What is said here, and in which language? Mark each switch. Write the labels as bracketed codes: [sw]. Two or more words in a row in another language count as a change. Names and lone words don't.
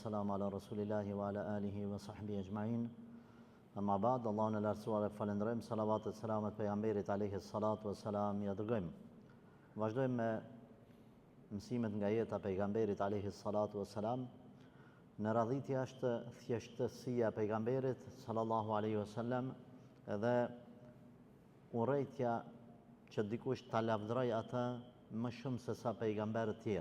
[ar] سلام على رسول الله وعلى آله وصحبه أجمعين. أما بعد, [sq] Allahun e lartësuar e falenderojmë, salavat e selamet pejgamberit [ar] عليه الصلاة والسلام [sq] ja dërgojmë. Vazhdojmë me mësimet nga jeta e pejgamberit [ar] عليه الصلاة والسلام. [sq] Në radhitja është thjeshtësia e pejgamberit [ar] صلى الله عليه وسلم [sq] edhe urrejtja që dikush ta lavdëroj atë më shumë se sa pejgamberët tjerë.